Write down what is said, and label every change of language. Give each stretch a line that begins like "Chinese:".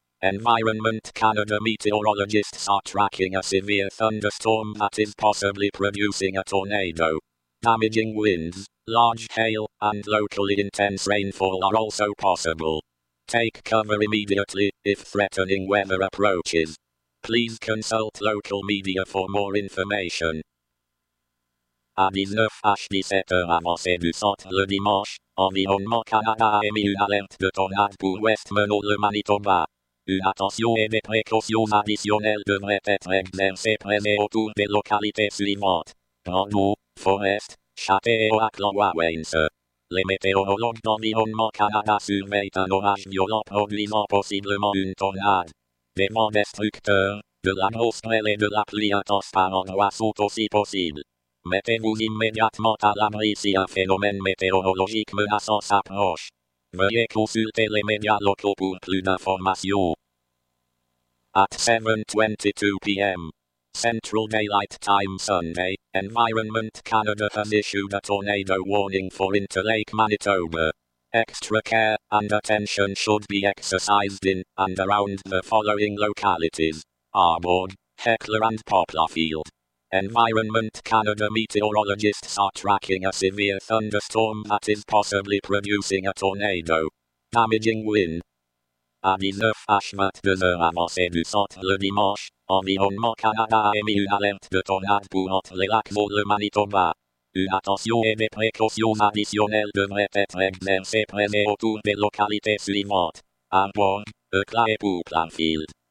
English: Environment Canada meteorologists are tracking a severe thunderstorm that is possibly producing a tornado. Damaging winds, large hail, and locally intense rainfall are also possible. Take cover immediately if threatening weather approaches. Please consult local media for more information.
French: À 19h17 avancé du sort le dimanche, Environnement Canada a émis une alerte de tornade pour Westman au le Manitoba. Une attention et des précautions additionnelles devraient être exercées près et autour des localités suivantes: Brandon, Forest, Chater et Oakland-Wawensa. Les météorologues d'Environnement Canada surveillent un orage violent produisant possiblement une tornade. Des vents destructeurs, de la grosse grêle et de la pluie intense par endroits sont aussi possibles. Mettez-vous immédiatement à l'abri si un phénomène météorologique menaçant s'approche. Veuillez consulter les médias locaux pour plus d'informations.
English: At 7:22 p.m. Central Daylight Time Sunday, Environment Canada has issued a tornado warning for Interlake, Manitoba. Extra care and attention should be exercised in and around the following localities: Arbor, Hecla and Poplarfield. Environment Canada meteorologists are tracking a severe thunderstorm that is possibly producing a tornado. Damaging wind.
French: À 19h22 avancé du sort le dimanche, Environnement Canada a émis une alerte de tornade pour entre les lacs Vaux le Manitoba. Une attention et des précautions additionnelles devraient être exercées près et autour des localités suivantes: Arbor, Hecla et Poplarfield.